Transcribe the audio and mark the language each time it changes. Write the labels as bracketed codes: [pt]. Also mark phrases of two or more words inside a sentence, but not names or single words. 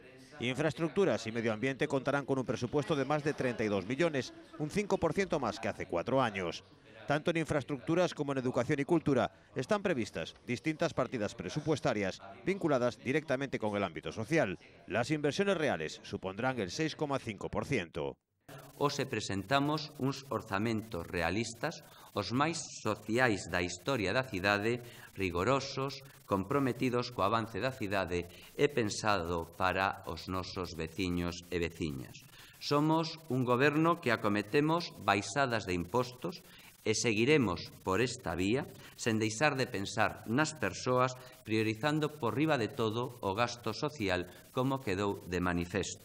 [es] Infraestructuras y Medio Ambiente contarán con un presupuesto de más de 32 millones, un 5% más que hace 4 años. Tanto en infraestructuras como en educación y cultura están previstas distintas partidas presupuestarias vinculadas directamente con el ámbito social. Las inversiones reales supondrán el 6,5%. [gl] Hoxe presentamos uns orzamentos realistas, os máis sociais da historia da cidade, rigorosos, comprometidos co avance da cidade e pensado para os nosos veciños e veciñas. Somos un goberno que acometemos baixadas de impostos e seguiremos por esta vía sen deixar de pensar nas persoas, priorizando por riba de todo o gasto social, como quedou de manifesto.